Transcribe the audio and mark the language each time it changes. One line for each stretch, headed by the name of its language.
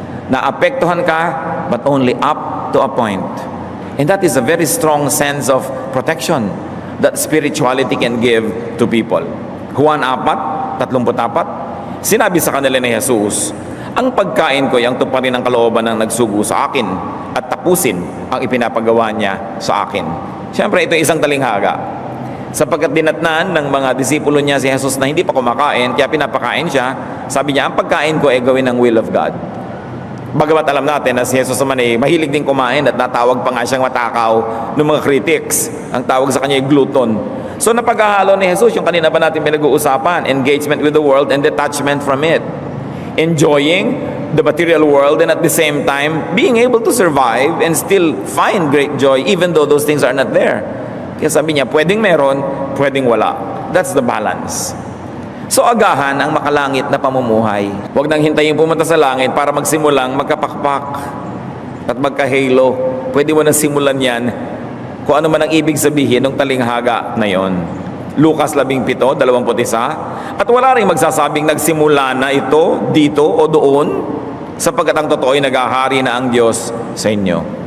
Filipino: Naapektuhan ka,
English: but only up to a point. And that is a very strong sense of protection that spirituality can give to people.
Filipino: Juan 4:34, sinabi sa kanila ni Jesus, ang pagkain ko ay ang tuparin ng kalooban ng nagsugo sa akin at tapusin ang ipinapagawa niya sa akin. Siyempre, ito ay isang talinghaga. Sapagkat dinatnan ng mga disipulo niya si Jesus na hindi pa kumakain, kaya pinapakain siya, sabi niya, ang pagkain ko ay gawin ng will of God. Bagamat alam natin na si Jesus naman ay mahilig din kumain at natawag pa nga siyang matakaw ng mga critics. Ang tawag sa kanya ay glutton. So napaghahalo ni Jesus yung kanina pa natin pinag-uusapan,
English: engagement with the world and detachment from it. Enjoying the material world and at the same time being able to survive and still find great joy even though those things are not there.
Filipino: Kaya sabi niya, pwedeng meron, pwedeng wala.
English: That's the balance.
Filipino: So agahan ang makalangit na pamumuhay. Huwag nang hintayin pumunta sa langit para magsimulang magkapakpak at magkahalo. Pwede mo nang simulan yan kung ano man ang ibig sabihin ng talinghaga na yon. Lucas 17:21. At wala rin magsasabing nagsimula na ito dito o doon, sapagkat ang totoo ay naghahari na ang Diyos sa inyo.